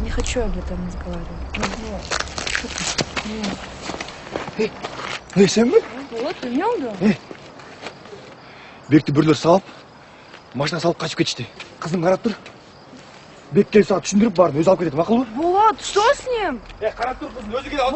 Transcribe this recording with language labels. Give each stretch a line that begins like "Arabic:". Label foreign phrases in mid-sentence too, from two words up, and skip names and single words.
Russian: Че об этом разговаривать?
Kazakh: Сен бе? Вот, үймең да. Бекті бірлер салып, машина салып қашып кетішті. Қызым қарап тұр. Бек келіп саған түсіндіріп барын өзі алып кетеді, мақұл ба?
Russian: Булат, что с ним?
Kazakh: Қарап тұр, қызым өзі келіп алып